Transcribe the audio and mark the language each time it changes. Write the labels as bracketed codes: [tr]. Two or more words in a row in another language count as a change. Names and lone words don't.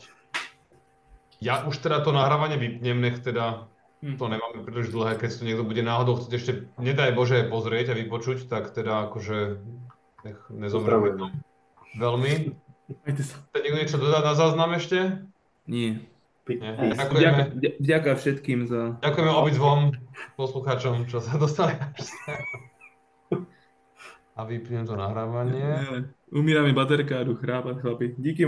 [sk] Ja už teda to nahrávanie vypnem, nech teda to nemáme príliš dlhé, keď si to niekto bude náhodou chcieť ešte, nedaj Bože, pozrieť a vypočuť, tak teda akože nech nezomreme tam veľmi. Chce niekto niečo dodať na záznam ešte? Nie. Ďakujeme. Vďaka všetkým za... Ďakujeme obidvom poslucháčom, čo sa dostali až sem. A vypnem to nahrávanie. [cs] Umírá mi baterka a jdu chrápat, chlapi. Díky.